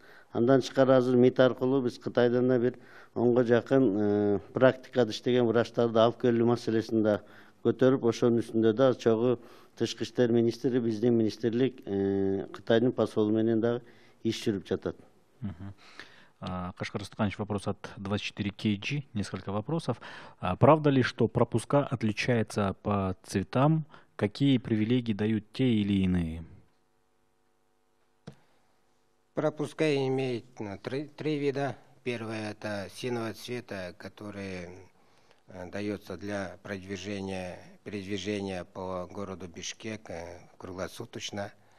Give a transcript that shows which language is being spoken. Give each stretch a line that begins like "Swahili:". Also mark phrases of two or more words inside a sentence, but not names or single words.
Kyrgyz: Андан тышкары азыр МИД аркылуу биз Кытайдан да бир 10га жакын практикада иштеген врачтарды алып келүү маселесин да көтөрүп, ошонун үстүндө да чогуу Тышкы иштер министри, биздин министрлик Кытайдын посолу менен дагы иш жүрүп жатат. Кашкар Стуканович,
Russian: вопрос от 24KG, несколько вопросов. Правда ли, что пропуска отличаются по цветам? Какие привилегии дают те или иные? Пропуска имеют три вида. Первое — это синего цвета, который дается для передвижения по городу Бишкек круглосуточно.